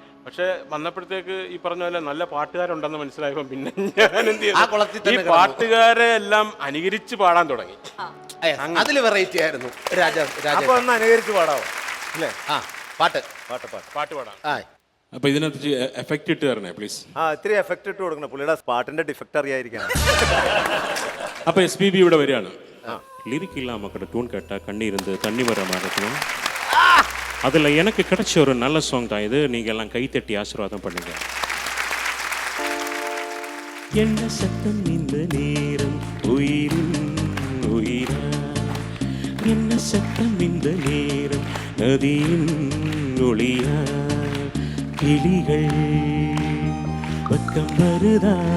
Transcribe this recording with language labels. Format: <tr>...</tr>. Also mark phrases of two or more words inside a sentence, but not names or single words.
<ml>പക്ഷെ വന്നപ്പോഴത്തേക്ക് ഈ പറഞ്ഞ പോലെ നല്ല പാട്ടുകാരുണ്ടെന്ന് മനസ്സിലായപ്പോൾ പിന്നെ ഞാൻ എന്ത് ചെയ്തു, ഈ പാട്ടുകാരെ എല്ലാം അനുകരിച്ച് പാടാൻ തുടങ്ങി. അതിൽ വെറൈറ്റി ആയിരുന്നു രാജ അപ്പൊ ഒന്ന് അനുകരിച്ച് പാടാവോ അല്ലേ? ആ പാട്ട് പാട്ട് പാട്ട് പാടാം. ആ അപ്പൊ ഇതിനകത്ത് എഫക്റ്റ് ഇട്ട് തരണേ പ്ലീസ്. ഇത്തിരി എഫക്റ്റ് ഇട്ട് കൊടുക്കണം, പുള്ളിയുടെ പാട്ടിന്റെ ഡിഫക്റ്റ് അറിയാതിരിക്കണം. அப்போ எஸ்பிபி ഇവിടെ വരികയാണ്.</ml> <ta>லிரிக் இல்லாம கூட டியூன் கேட்டா கண்ணீருந்து தண்ணி வர மாதிரி இருக்கணும். அதில் எனக்கு கிடைச்ச ஒரு நல்ல சாங் தான் இது. நீங்கள் எல்லாம் கைத்தட்டி ஆசீர்வாதம் பண்ணுங்க. என்ன சத்தம் இந்த நேரம் உயிரின் உயிரா, என்ன சத்தம் இந்த நேரம் நதியின் ஒளியா, கிளிகள் பக்கம் வருதா,</ta>